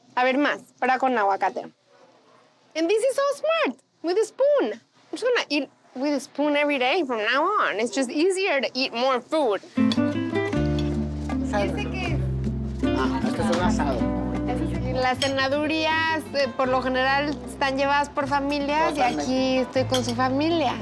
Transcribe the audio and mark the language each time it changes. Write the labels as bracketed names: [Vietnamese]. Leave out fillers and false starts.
[Spanish] A ver más, ahora con aguacate. [English] And this is so smart, with a spoon. I'm just gonna eat with a spoon every day from now on. It's just easier to eat more food. [Spanish] ¿Ese qué es? Este es un asado. Las cenadurías, por lo general, están llevadas por familias y Totalmente. aquí estoy con su familia.